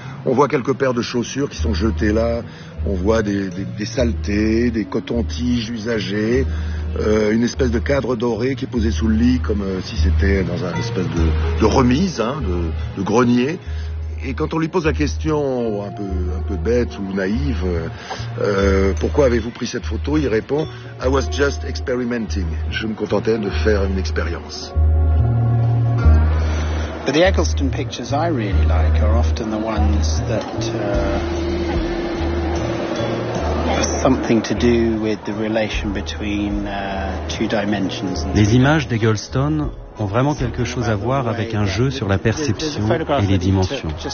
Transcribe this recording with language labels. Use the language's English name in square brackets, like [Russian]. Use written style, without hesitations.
[French] On voit quelques paires de chaussures qui sont jetées là, on voit des saletés, des cotons-tiges usagés, une espèce de cadre doré qui est posé sous le lit comme si c'était dans un espèce de remise, hein, de grenier. Et quand on lui pose la question un peu bête ou naïve, pourquoi avez-vous pris cette photo, il répond « [English] I was just experimenting ». [French] Je me contentais de faire une expérience. [English] But the Eggleston pictures I really like are often the ones that have something to do with the relation between two dimensions. [French] Les images d'Eggleston ont vraiment quelque chose à voir avec un jeu sur la perception et les dimensions.